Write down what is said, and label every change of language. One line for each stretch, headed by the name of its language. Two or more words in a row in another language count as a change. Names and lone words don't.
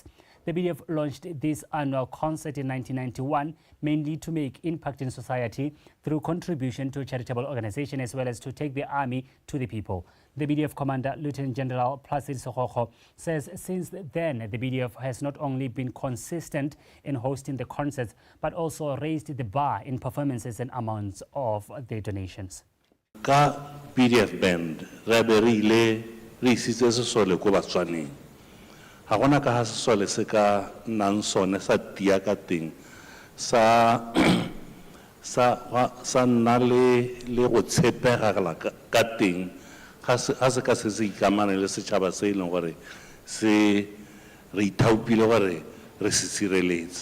English: The BDF launched this annual concert in 1991, mainly to make impact in society through contribution to charitable organization as well as to take the army to the people. The BDF Commander, Lieutenant General Placid Sokoko, says since then the BDF has not only been consistent in hosting the concerts, but also raised the bar in performances and amounts of the donations.
Tswana: Ka BDF band, re isitse sesole ko Batswaneng. Ha gona ka ha sesole se ka nang sone sa tia ka teng sa nna le go tshepega ka teng ga se ka se ikamane le setšhaba se e leng gore se re ithaopile gore re se sireletse.